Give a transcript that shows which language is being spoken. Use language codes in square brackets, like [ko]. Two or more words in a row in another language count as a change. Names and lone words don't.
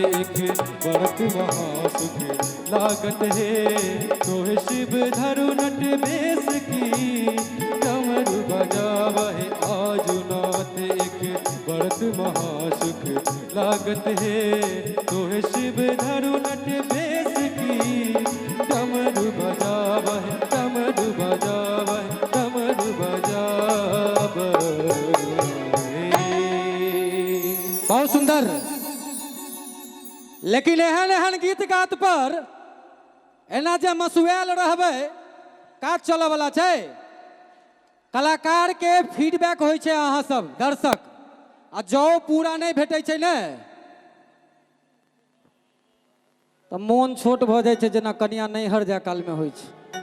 [mai] के व्रत महासुख लागत है तोह शिव धरु नट बेस की डमरू बजावे आजु नाते के व्रत महासुख लागत है तोह शिव धरु नट बेस की डमरू बजावे डमरू बजावे डमरू बजावे। बहुत सुंदर लेकिन एहन एहन गीत गात पर एना जे मसुआल रहबै काज चलऽ वाला छै। कलाकार के फीडबैक होइ छै अहाँ सब दर्शक आ जो पूरा नहीं भेटै छै ने तो मोन छोट भ जाइ छै जेना कनिया नैहर जाय काल में होइ छै।